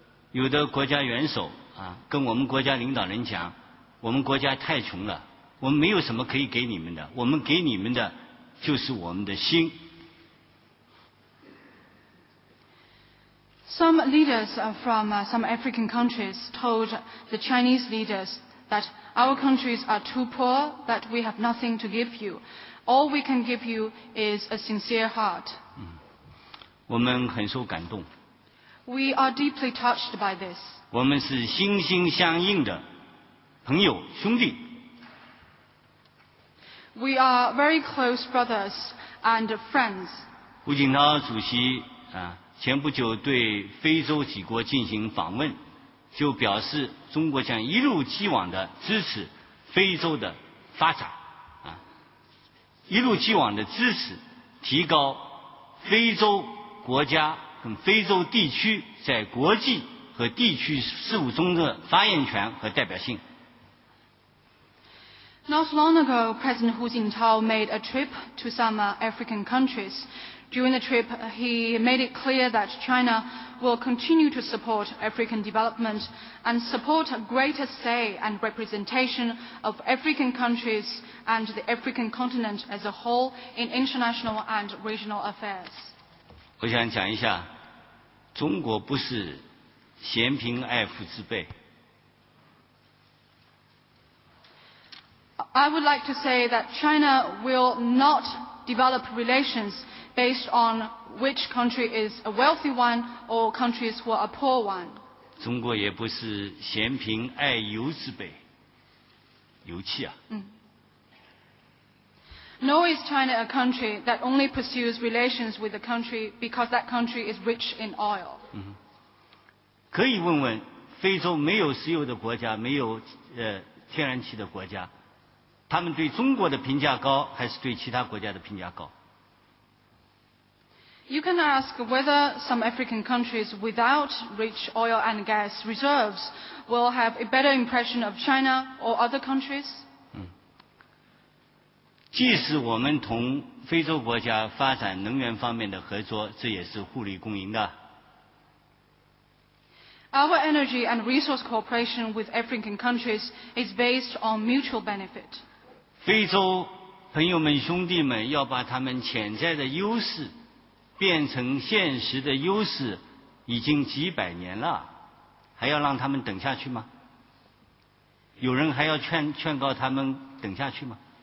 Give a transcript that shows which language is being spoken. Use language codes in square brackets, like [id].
[zh] 有的国家元首跟我们国家领导人讲，我们国家太穷了，我们没有什么可以给你们的，我们给你们的就是我们的心。 [en] Some leaders from some African countries told the Chinese leaders that our countries are too poor, that we have nothing to give you. All we can give you is a sincere heart. [zh] 我们很受感动。 [en] We are deeply touched by this. [zh] 我们是心心相印的朋友兄弟。 [en] We are very close brothers and friends. [zh] 胡锦涛主席前不久对非洲几国进行访问，就表示中国将一如既往的支持非洲的发展一如既往的支持提高非洲国家跟非洲地区在国际和地区事务中的发言权和代表性。 [en] Not long ago, President Hu Jintao made a trip to some African countries. During the trip, he made it clear that China will continue to support African development and support a greater say and representation of African countries and the African continent as a whole in international and regional affairs. [zh] 我想讲一下，中国不是嫌贫爱富之辈。 [en] I would like to say that China will not develop relations based on which country is a wealthy one or countries who are a poor one. [zh] 中国也不是嫌贫爱油之辈，油气 [en] Nor is China a country that only pursues relations with the country because that country is rich in oil. [zh] 可以问问非洲没有石油的国家，没有天然气的国家，他们对中国的评价高，还是对其他国家的评价高？ [en] You can ask whether some African countries without rich oil and gas reserves will have a better impression of China or other countries. [zh] 即使我们同非洲国家发展能源方面的合作，这也是互利共赢的。 [en] Our energy and resource cooperation with African countries is based on mutual benefit. [zh] 非洲朋友们、兄弟们要把他们潜在的优势变成现实的优势，已经几百年了，还要让他们等下去吗？有人还要劝告他们等下去吗？